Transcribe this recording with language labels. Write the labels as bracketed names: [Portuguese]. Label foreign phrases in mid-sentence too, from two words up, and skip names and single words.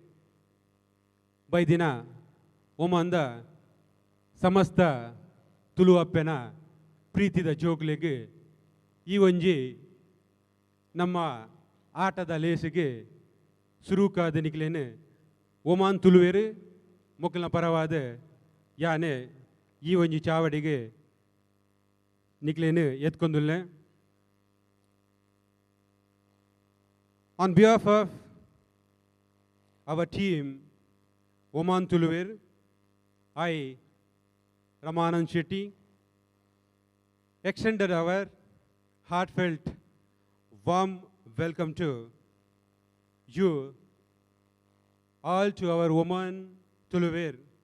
[Tulu] ಬೈದಿನ ಒಮ್ಮಂದ ಸಮಸ್ತ ತುಳು ಅಪ್ಪೆನ ಪ್ರೀತಿದ ಜೋಕ್ಲೆಗೆ ಈ ಒಂಜಿ ನಮ್ಮ ಆಟದ ಲೇಸಿಗೆ ಸುರೂಕಾದ ನಿಕ್ಲೇನೆ ಒಮಾನ್ ತುಳುವೇರು ಮೊಕ್ಕಲ್ನ ಪರವಾದ ಯಾನೆ ಈ ಒಂಜಿ ಚಾವಡಿಗೆ ನಿಕ್ಲೇನು ಎತ್ಕೊಂದುಲ್ಲೆ. [English] On behalf of our team, Oman Tuluver, I, Ramanand Shetty, extended our heartfelt, warm welcome to you all to our Oman Tuluver.